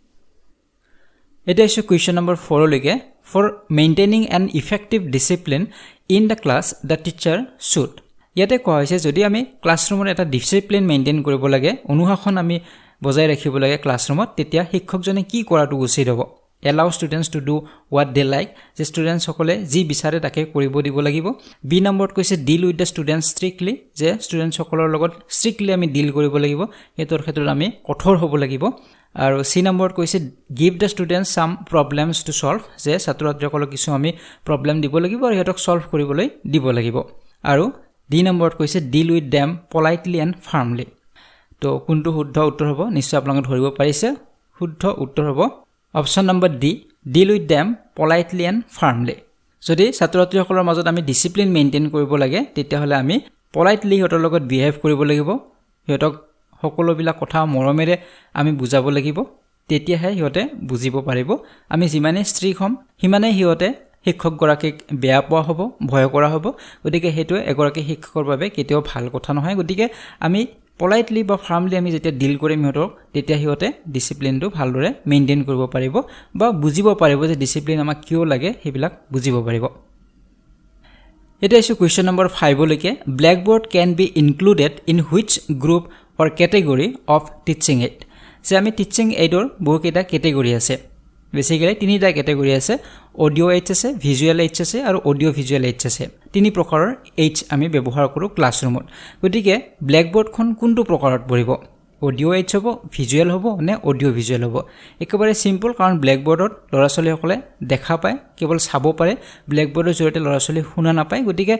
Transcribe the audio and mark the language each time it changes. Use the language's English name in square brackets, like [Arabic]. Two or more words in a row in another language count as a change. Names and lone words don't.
[Assamese] এটা আছে কোৱেশ্চন নম্বৰ 4 লৈকে [English] for maintaining an effective discipline in the class the teacher should [Assamese] ইয়াতে কোৱা হৈছে যদি আমি ক্লাছৰুমত এটা [English] discipline maintain [Assamese] কৰিব লাগে অনুশাসন আমি বজাই ৰাখিব লাগে ক্লাছৰুমত তেতিয়া শিক্ষকজনে কি কৰাটো উচিত হ'ব [English] allow students to do what they like [Assamese] যে students সকলে যি বিচাৰে তাকে কৰিব দিব লাগিব বি নম্বৰত কৈছে [English] deal with the students strictly [Assamese] যে students সকলৰ লগত strictly আমি deal কৰিব লাগিব এতৰ ক্ষেত্ৰত আমি কঠোৰ হ'ব লাগিব আৰু সি নম্বৰত কৈছে [English] give the students some problems to solve [Assamese] যে ছাত্ৰ-ছাত্ৰীসকলক কিছু আমি প্ৰবলেম দিব লাগিব আৰু হেতক সলভ কৰিবলৈ দিব লাগিব আৰু ডি নম্বৰত কৈছে [English] deal with them politely and firmly [Assamese] তো কোনটো শুদ্ধ উত্তৰ হ'ব নিশ্চয় আপোনালোকে ধৰিব পাৰিছে শুদ্ধ উত্তৰ হ'ব [English] option number [Assamese] ডি [English] deal with them politely and firmly [Assamese] যদি ছাত্ৰ-ছাত্ৰীসকলৰ মাজত আমি [English] discipline maintain [Assamese] কৰিব লাগে তেতিয়া হলে আমি politely হেতৰ লগত বিহেভ কৰিব লাগিব হেতক সকলোবিলাক কথা মৰমেৰে আমি বুজাব লাগিব তেতিয়াহে হিয়তে বুজিব পাৰিব আমি যিমানে ষ্ট্ৰিক হম হিমানে হিয়তে শিক্ষক গৰাকীক বেয়া পোৱা হ'ব ভয় কৰা হ'ব গতিকে হেতু এগৰাকী শিক্ষকৰ বাবে কেতিয়াও ভাল কথা নহয় গতিকে আমি politely বা firmly আমি যেতিয়া ডিল কৰিম হিয়তক তেতিয়া হিয়তে ডিসিপ্লিনটো ভালদৰে মেইনটেইন কৰিব পাৰিব বা বুজিব পাৰিব যে ডিসিপ্লিন আমাক কিয় লাগে হেবিলাক বুজিব পাৰিব এটা আছে কোৱেশ্চন নম্বৰ 5 লৈকে [English] blackboard can be included in which group or category of teaching aid [Assamese] যে আমি [English] teaching aidৰ [Assamese] বহুকেইটা ক্যাটেগৰি আছে বেসিক্যালি তিনিটা ক্যাটেগৰি আছে [English] audio aids [Assamese] আছে [English] visual aids [Assamese] আছে আৰু [English] audio visual aids [Assamese] আছে তিনি প্ৰকাৰৰ এইচ আমি ব্যৱহাৰ কৰো ক্লাছৰুমত গতিকে ব্ল্যাকবোৰ্ডখন কোনটো প্ৰকাৰত পৰিব [English] audio aids [Assamese] হ'ব ভিজুৱেল হ'ব নে [English] audio visual [Assamese] হ'ব একেবাৰে সিম্পল কাৰণ ব্ল্যাকবোৰ্ডত লৰাছলিসকলে দেখা পায় কেৱল চাব পাৰে ব্ল্যাকবোৰ্ডৰ জৰিয়তে লৰাছলি শুনা নাপায় গতিকে